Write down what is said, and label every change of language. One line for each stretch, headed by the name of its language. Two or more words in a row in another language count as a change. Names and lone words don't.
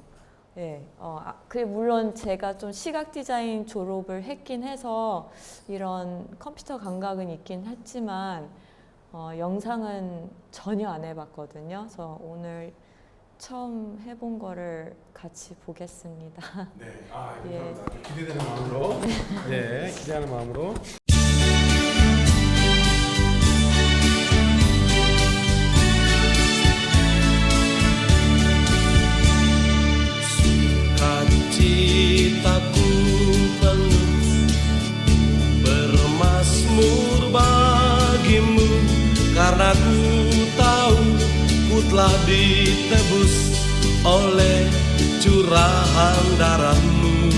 Korean: 예, 물론 제가 좀 시각 디자인 졸업을 했긴 해서 이런 컴퓨터 감각은 있긴 했지만 영상은 전혀 안 해봤거든요. 그래서 오늘 처음 해본 거를 같이 보겠습니다. 네, 예. 기대되는 마음으로, 네, 기대하는 마음으로.
Indonesian: Sukacitaku penuh bermasmur bagimu, karena ku tahu ku telah ditebus oleh curahan darahmu.